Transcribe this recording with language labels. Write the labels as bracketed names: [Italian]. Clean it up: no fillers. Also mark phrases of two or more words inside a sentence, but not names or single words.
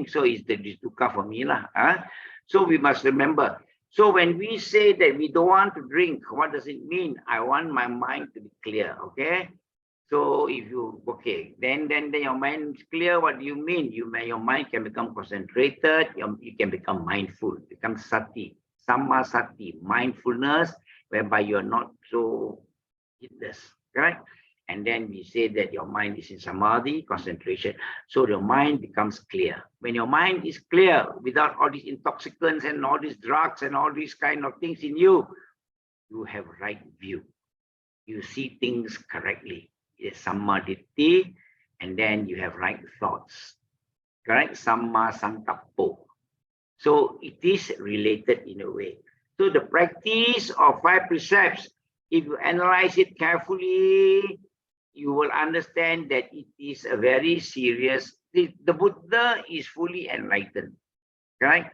[English] So it's the dukkha for me. So we must remember. So when we say that we don't want to drink, what does it mean? I want my mind to be clear. Okay. So if you, okay, then your mind is clear. What do you mean? Your mind can become concentrated. You can become mindful, become [Pali] sati, samma sati, [English] mindfulness, whereby you are not so heedless, correct? And then we say that your mind is in samadhi, concentration. So your mind becomes clear. When your mind is clear, without all these intoxicants and all these drugs and all these kind of things in you, you have right view. You see things correctly. It's [Pali] samma ditti, [English] and then you have right thoughts, correct? [Pali] Samma sankappo. [English] So it is related in a way. So the practice of 5 precepts, if you analyze it carefully, you will understand that it is a very serious. The Buddha is fully enlightened, correct?